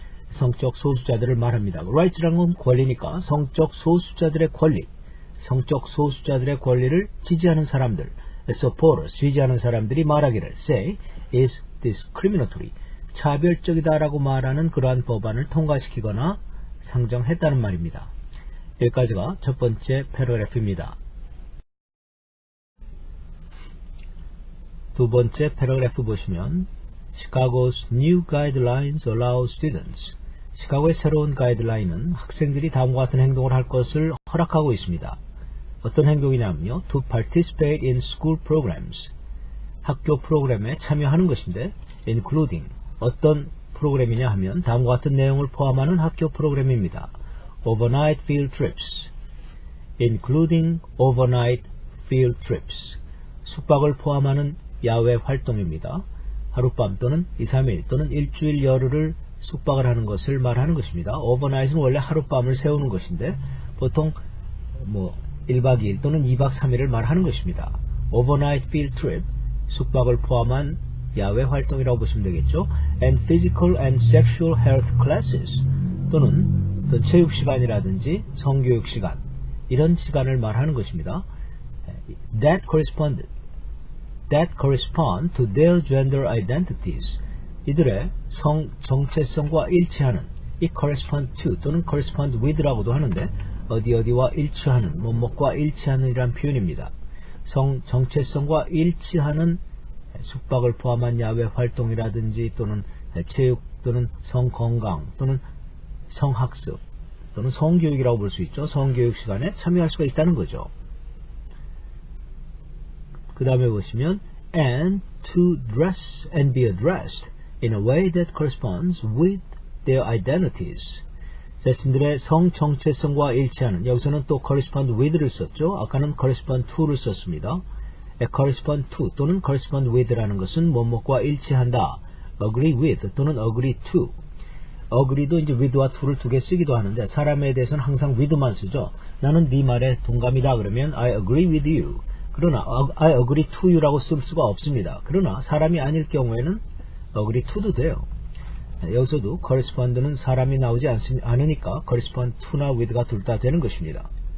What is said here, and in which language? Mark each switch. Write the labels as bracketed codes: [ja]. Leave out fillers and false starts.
[ko] 성적 소수자들을 말합니다. Rights라는 건 권리니까 성적 소수자들의 권리, 성적 소수자들의 권리를 지지하는 사람들, supporters, 지지하는 사람들이 말하기를 [en] say is discriminatory, [ko] 차별적이다라고 말하는 그러한 법안을 통과시키거나 상정했다는 말입니다. 여기까지가 첫 번째 패러그래프입니다. 두 번째 패러그래프 보시면 [en] Chicago's new guidelines allow students. [ko] 시카고의 새로운 가이드라인은 학생들이 다음과 같은 행동을 할 것을 허락하고 있습니다. 어떤 행동이냐면요. [en] To participate in school programs. [ko] 학교 프로그램에 참여하는 것인데 including. 어떤 프로그램이냐 하면 다음과 같은 내용을 포함하는 학교 프로그램입니다. [en] Overnight field trips. Including overnight field trips. [ko] 숙박을 포함하는 야외 활동입니다. 하룻밤 또는 2, 3일 또는 일주일 열흘을 숙박을 하는 것을 말하는 것입니다. Overnight은 원래 하룻밤을 세우는 것인데 보통 1박 2일 또는 2박 3일을 말하는 것입니다. Overnight field trip, 숙박을 포함한 야외 활동이라고 보시면 되겠죠. [en] And physical and sexual health classes, [ko] 또는 어떤 체육 시간이라든지 성교육 시간, 이런 시간을 말하는 것입니다. [en] That correspond to their gender identities. [ko] 이들의 성 정체성과 일치하는, 이 correspond to 또는 correspond with라고도 하는데 어디와 일치하는, 뭐뭐과 일치하는 이란 표현입니다. 성 정체성과 일치하는 숙박을 포함한 야외 활동이라든지 또는 체육 또는 성건강 또는 성학습 또는 성교육이라고 볼 수 있죠. 성교육 시간에 참여할 수가 있다는 거죠. 그 다음에 보시면 [en] and to dress and be addressed in a way that corresponds with their identities. [ko] 자신들의 성 정체성과 일치하는, 여기서는 또 correspond with를 썼죠. 아까는 correspond to를 썼습니다. correspond to 또는 correspond with라는 것은 뭐뭐과 일치한다. [en] agree with 또는 agree to. [ko] agree도 이제 with와 to를 두 개 쓰기도 하는데 사람에 대해서는 항상 with만 쓰죠. 나는 네 말에 동감이다 그러면 [en] I agree with you. [ko] 그러나 [en] I agree to you [ko] 라고 쓸 수가 없습니다. 그러나 사람이 아닐 경우에는 agree to도 돼요. 여기서도 correspond는 사람이 나오지 않으니까 correspond to나 with가 둘 다 되는 것입니다.